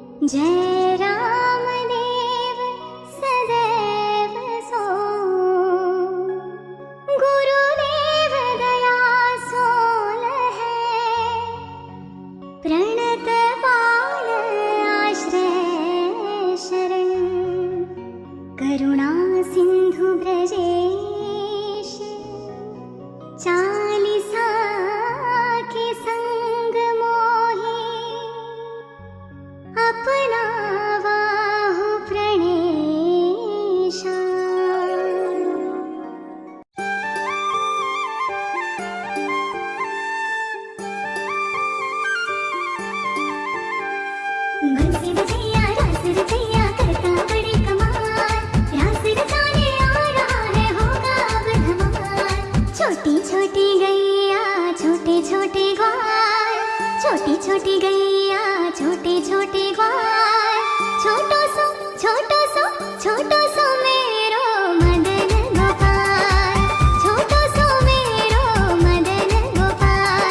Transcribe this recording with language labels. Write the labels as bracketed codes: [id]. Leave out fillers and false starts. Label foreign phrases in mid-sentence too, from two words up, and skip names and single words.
[hi] जय रामदेव सदैव सो, गुरुदेव दया सोल है, प्रणत पाल आश्रय शरण, करुणा सिंधु ब्रजेश, चालीसा के संग मोहि, अपना बाहु प्रणेशा। बंसी बजैया रास रचैया करता बड़ी कमाल, रास रचाने आ रहा है होगा अब धमाल। छोटी छोटी गैया छोटे छोटे ग्वाल, छोटी छोटी गैया छोटे छोटे ग्वाल, [bra] छोटो सो मेरो मदन गोपाल, छोटो सो मेरो मदन गोपाल।